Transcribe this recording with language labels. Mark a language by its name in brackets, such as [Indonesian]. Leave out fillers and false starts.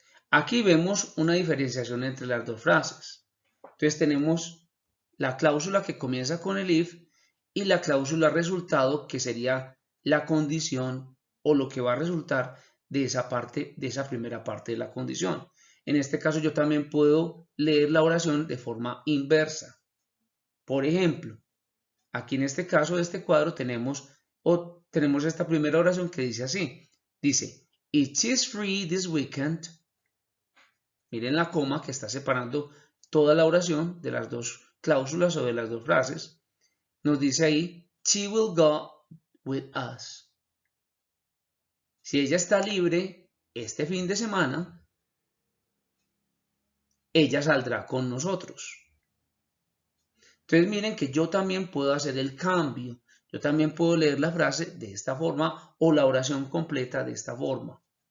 [Spanish] Aquí vemos una diferenciación entre las dos frases. Entonces tenemos la cláusula que comienza con el if y la cláusula resultado que sería la condición o lo que va a resultar de esa parte, de esa primera parte de la condición. En este caso yo también puedo leer la oración de forma inversa. Por ejemplo, aquí en este caso de este cuadro tenemos esta primera oración que dice así. Dice, [English] if she's free this weekend. [Spanish] Miren la coma que está separando toda la oración de las dos cláusulas o de las dos frases. Nos dice ahí, [English] she will go with us. [Spanish] Si ella está libre este fin de semana, ella saldrá con nosotros. Entonces miren que yo también puedo hacer el cambio. Yo también puedo leer la frase de esta forma o la oración completa de esta forma.